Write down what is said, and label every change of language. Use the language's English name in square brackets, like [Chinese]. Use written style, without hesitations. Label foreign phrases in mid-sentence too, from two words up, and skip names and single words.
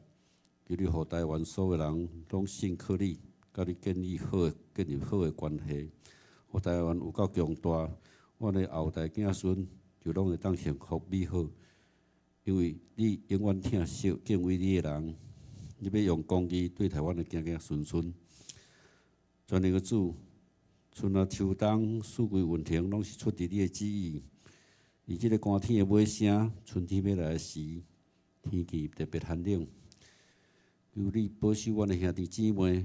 [Min Nan Chinese] 求你互台湾所有人拢信靠你。甲你建立好的关系，互台湾有够强大，阮的后代子孙就拢会当幸福美好。因为你永远疼惜敬畏你的人，你要用公义对台湾的囝囝孙孙。全能的主，春夏秋冬四季运行，拢是出自你的旨意。而即个寒天的尾声，春天要来的时，天气特别寒冷。求你保守阮的兄弟姊妹。